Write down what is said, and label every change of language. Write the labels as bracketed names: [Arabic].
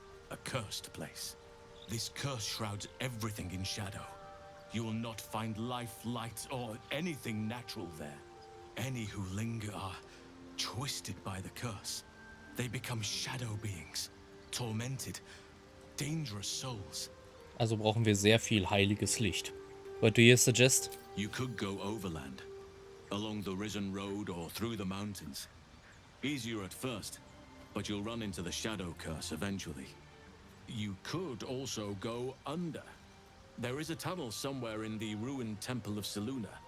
[English] A cursed place. This curse shrouds everything in shadow. You will not find life, light, or anything natural there. Any who linger are twisted by the curse. They become shadow beings, tormented, dangerous souls. [German] Also brauchen wir sehr viel heiliges Licht. [English] What do you suggest? You could go overland, along the Risen Road or through the mountains. Easier at first, but you'll run into the shadow curse eventually. You could also go under. There is a tunnel somewhere in the ruined Temple of Selûne.